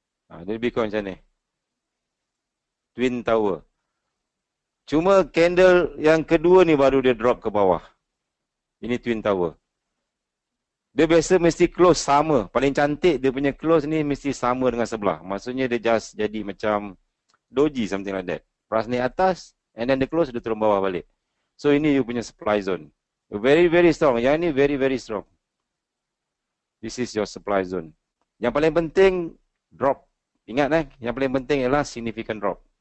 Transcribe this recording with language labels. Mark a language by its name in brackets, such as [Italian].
[Malay] Dia lebih kurang macam ni. Twin tower. Cuma candle yang kedua ni baru dia drop ke bawah. Ini twin tower. Dia biasa mesti close sama. Paling cantik dia punya close ni mesti sama dengan sebelah. Maksudnya dia just jadi macam doji, [English] something like that. [Malay] Price ni atas and then dia close dia turun bawah balik. So ini you punya supply zone. [English] Very very strong. [Malay] Yang ni [English] very very strong. This is your supply zone. [Malay] Yang paling penting drop. Ingat yang paling penting ialah significant drop.